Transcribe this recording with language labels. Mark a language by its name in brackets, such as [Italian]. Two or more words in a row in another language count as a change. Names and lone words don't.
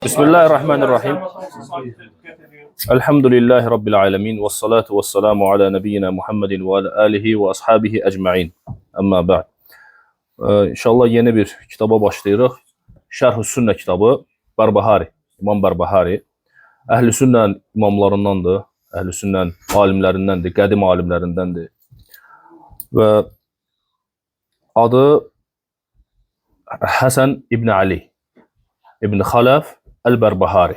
[Arabic] بسم الله الرحمن الرحيم. الحمد لله رب العالمين. والصلاة والسلام على نبينا محمد وعلى آله وأصحابه أجمعين. أما بعد. [Azerbaijani] İnşallah yeni bir kitaba başlayırıq. Şərh-ü Sünnə kitabı Barbahari, İmam Barbahari. Əhl-i Sünnənin imamlarındandır, Əhl-i Sünnənin alimlərindəndir, qədim alimlərindəndir. Və adı Həsən İbn Ali İbn Xaləf Əl-Bərbahari.